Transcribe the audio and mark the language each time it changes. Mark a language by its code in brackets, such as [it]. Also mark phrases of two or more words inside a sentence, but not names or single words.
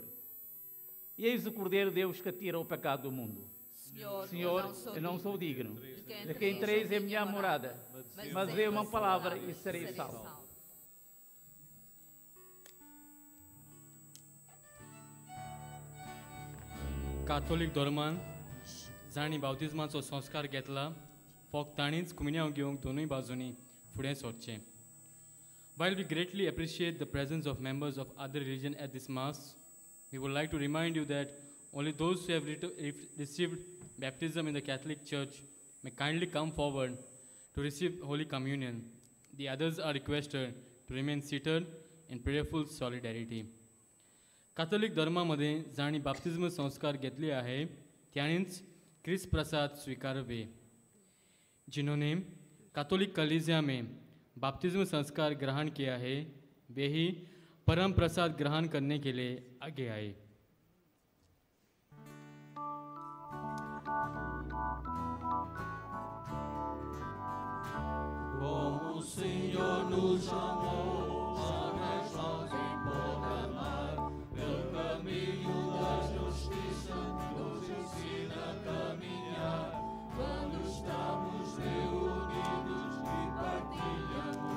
[pt] E eis o Cordeiro de Deus que tira o pecado do mundo. Senhor, eu não sou digno de que entreis em minha morada, mas dê uma palavra e serei salvo. [kok] काथोलिक धर्मान जाणी बावतिजमाचो संस्कार घेतला फक्त ताणीच कुमिन्याव घेवंक दोनूय बाजूंनी फुडें सरचें. [en] While we greatly appreciate the presence of members of other religion at this Mass, we would like to remind you that only those who have received baptism in the Catholic Church may kindly come forward to receive Holy Communion. The others are requested to remain seated in prayerful solidarity. [mr] Catholic धर्मामध्ये जाणी बाप्तिस्म संस्कार घेतले आहे त्यांनीच ख्रिस्त प्रसाद स्वीकारावे. [hi] जिन्होंने कैथोलिक कलीसिया में बाप्तिस्म संस्कार ग्रहण किया है वे ही परम प्रसाद ग्रहण करने के लिए आगे आए. [pt] Como o Senhor nos amou, só nós pode amar, pelo caminho da justiça, nos ensina a caminhar, quando estamos reunidos e partilhamos